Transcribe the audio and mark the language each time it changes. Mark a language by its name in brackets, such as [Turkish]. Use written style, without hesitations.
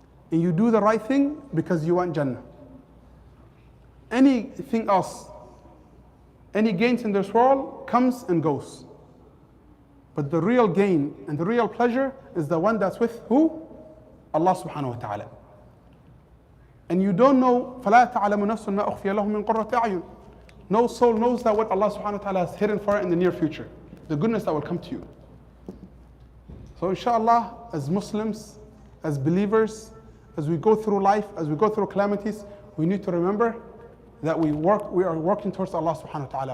[English] And you do the right thing because you want Jannah. Anything else, any gains in this world comes and goes. But the real gain and the real pleasure is the one that's with who? Allah subhanahu wa ta'ala. And you don't know, [Arabic] فَلَا تَعْلَمُ نَفْسٌ مَا أُخْفِيَ لَهُم مِّن قُرَّةِ أَعْيُنٍ. [English] No soul knows that what Allah subhanahu wa ta'ala has hidden for it in the near future. The goodness that will come to you. So inshallah, as Muslims, as believers, as we go through life, as we go through calamities, we need to remember that we are working towards Allah subhanahu wa ta'ala.